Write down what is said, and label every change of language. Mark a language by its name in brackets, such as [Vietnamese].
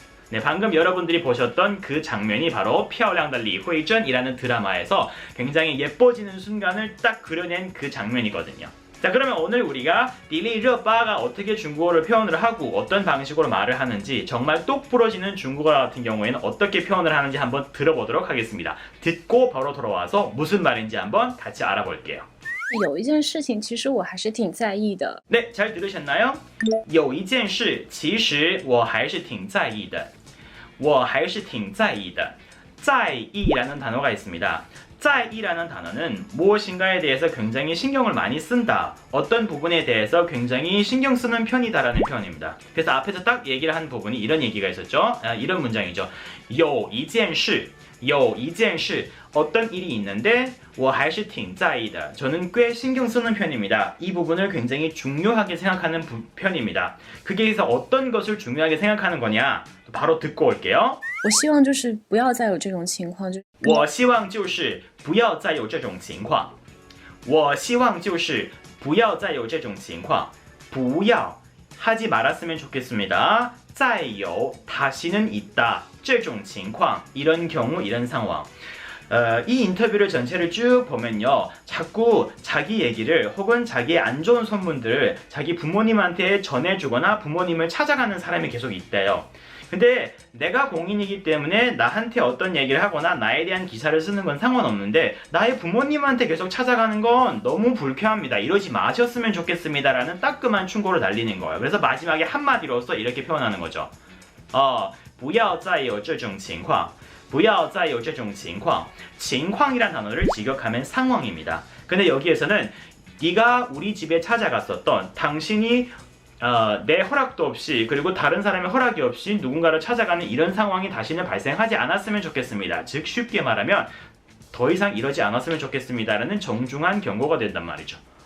[Korean] 네, 방금 여러분들이 보셨던 그 장면이 바로 漂亮的李慧珍이라는 드라마에서 굉장히 예뻐지는 순간을 딱 그려낸 그 장면이거든요. 자, 그러면 오늘 우리가 디리르바가 어떻게 중국어를 표현을 하고 어떤 방식으로 말을 하는지 정말 똑 부러지는 중국어 같은 경우에는 어떻게 표현을 하는지 한번 들어보도록 하겠습니다. 듣고 바로 돌아와서 무슨 말인지 한번 같이 알아볼게요. [Chinese] 有一件事情，其实我还是挺在意的。 [Korean] 네, 잘 들으셨나요? [Chinese] 有一件事其实我还是挺在意的. 我还是挺在意的. [Korean] 在意라는 단어가 있습니다. 在意라는 단어는 무엇인가에 대해서 굉장히 신경을 많이 쓴다. 어떤 부분에 대해서 굉장히 신경 쓰는 편이다라는 표현입니다. 그래서 앞에서 딱 얘기를 한 부분이 이런 얘기가 있었죠. 이런 문장이죠. [Chinese] 有一件事有一件事 [Korean] 어떤 일이 있는데 [Chinese] 我还是挺在意的 [Korean] 저는 꽤 신경 쓰는 편입니다. 이 부분을 굉장히 중요하게 생각하는 편입니다. 그게 그래서 어떤 것을 중요하게 생각하는 거냐 바로 듣고 올게요. [Chinese] 我希望就是不要再有这种情况，就我希望就是不要再有这种情况我希望就是不要再有这种情况不要 [Korean] 하지 말았으면 좋겠습니다. 再有 다시는 있다. [Chinese] 这种情况 [Korean] 이런 경우 이런 상황. 이 인터뷰를 전체를 쭉 보면요. 자꾸 자기 얘기를 혹은 자기의 안 좋은 소문들을 자기 부모님한테 전해주거나 부모님을 찾아가는 사람이 계속 있대요. 근데 내가 공인이기 때문에 나한테 어떤 얘기를 하거나 나에 대한 기사를 쓰는 건 상관없는데 나의 부모님한테 계속 찾아가는 건 너무 불쾌합니다. 이러지 마셨으면 좋겠습니다. 라는 따끔한 충고를 날리는 거예요. 그래서 마지막에 한마디로서 이렇게 표현하는 거죠. [Chinese] 不要再有这种情况不要再有这种情况 [Korean] 情况이란 단어를 직역하면 상황입니다. 근데 여기에서는 네가 우리 집에 찾아갔었던 당신이 내 허락도 없이 그리고 다른 사람의 허락이 없이 누군가를 찾아가는 이런 상황이 다시는 발생하지 않았으면 좋겠습니다. 즉 쉽게 말하면 더 이상 이러지 않았으면 좋겠습니다라는 정중한 경고가 된단 말이죠.